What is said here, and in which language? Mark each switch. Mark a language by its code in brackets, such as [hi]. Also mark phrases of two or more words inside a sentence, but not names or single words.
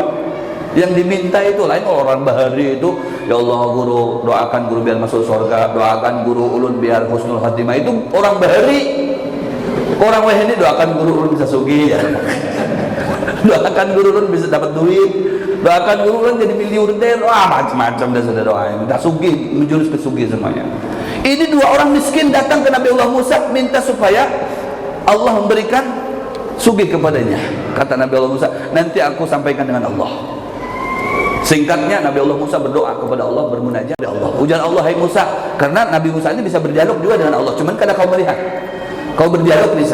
[id] Yang diminta itu lain orang bahari itu, [ar] يا الله [id] guru doakan guru biar masuk surga, doakan guru ulun biar [ar] حسن الخاتمة, [id] itu orang bahari. Orang ini doakan guru ulun bisa sugih ya. Doakan guru ulun bisa dapat duit, doakan guru ulun jadi miliarder, macam-macam dah sudah doa, minta sugih, menjurus ke sugih semuanya. Ini dua orang miskin datang ke Nabi Allah Musa minta supaya Allah memberikan sugih kepadanya. Kata Nabi Allah Musa, nanti aku sampaikan dengan Allah. Singkatnya Nabi Allah Musa berdoa kepada Allah, bermunajat kepada Allah. Ujar Allah, hai Musa, karena Nabi Musa ini bisa berdialog juga dengan Allah, cuman kadang kau melihat, kau berdialog bisa.